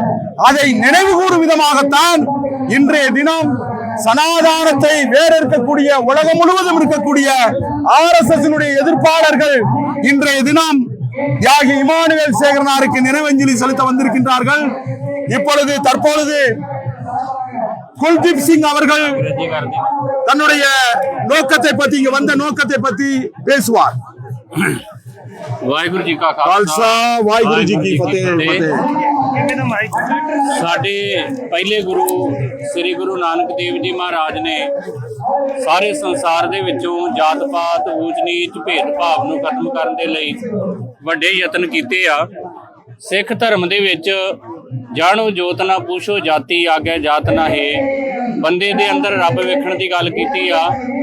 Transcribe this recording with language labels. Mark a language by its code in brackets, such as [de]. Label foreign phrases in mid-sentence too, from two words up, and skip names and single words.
[ta] அதை நினைவு கூறும் விதமாகத்தான் இன்றைய தினம் சனாதனத்தை வேறறுக்கக்கூடிய உலகம் முழுவதும் இருக்கக்கூடிய RSS எதிர்ப்பாளர்கள் இன்றைய தினம் தியாகி இமானுவேல் சேகரனாருக்கு நினைவஞ்சலி செலுத்த வந்திருக்கின்றார்கள். தற்பொழுது குல்தீப் சிங் அவர்கள் தன்னுடைய நோக்கத்தை பற்றி, இங்க வந்த நோக்கத்தை பற்றி பேசுவார். [pa] ਵਾਹਿਗੁਰੂ ਜੀ ਕਾ ਖ਼ਾਲਸਾ ਵਾਹਿਗੁਰੂ ਜੀ ਕੀ ਫ਼ਤਿਹ। ਸਾਡੇ ਪਹਿਲੇ ਗੁਰੂ ਸ੍ਰੀ ਗੁਰੂ ਨਾਨਕ ਦੇਵ ਜੀ ਮਹਾਰਾਜ ਨੇ ਸਾਰੇ ਸੰਸਾਰ ਦੇ ਵਿਚੋਂ ਜਾਤ ਪਾਤ ਊਚ ਨੀਚ ਭੇਦਭਾਵ ਨੂੰ ਖ਼ਤਮ ਕਰਨ ਦੇ ਲਈ ਵੱਡੇ ਯਤਨ ਕੀਤੇ ਆ। ਸਿੱਖ ਧਰਮ ਦੇ ਵਿਚ ਜਾਣੋ ਜੋਤ ਨਾ ਪੂਛੋ ਜਾਤਿ ਆਗੇ ਜਾਤ ਨਾ ਹੈ, ਬੰਦੇ ਦੇ ਅੰਦਰ ਰੱਬ ਵੇਖਣ ਦੀ ਗੱਲ ਕੀਤੀ ਆ।